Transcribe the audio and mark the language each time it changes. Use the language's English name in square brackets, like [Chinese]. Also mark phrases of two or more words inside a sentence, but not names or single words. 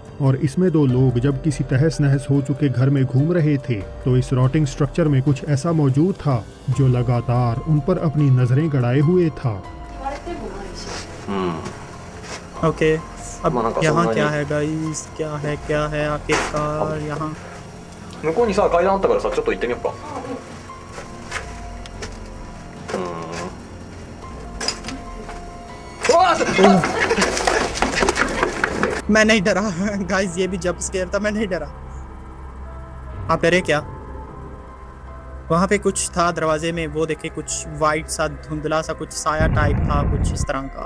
[Hindi] और इसमें दो लोग जब किसी तहस नहस हो चुके घर में घूम रहे थे तो इस [English] rotting structure [Hindi] में कुछ ऐसा मौजूद था जो लगातार उन पर अपनी नजरें गड़ाए हुए था। ओके, अब यहाँ क्या है गाइस? क्या है आखिरकार यहाँ? [Japanese] 向こうにさ階段あったからさちょっと行ってみようか。 [Hindi] मैं नहीं डरा गाइस, ये भी [English] jump scare [Hindi] था, मैं नहीं डरा। आप डरे क्या? वहाँ पे कुछ था दरवाजे में, वो देखे कुछ वाइट सा धुंधला सा कुछ साया टाइप था, कुछ इस तरह का।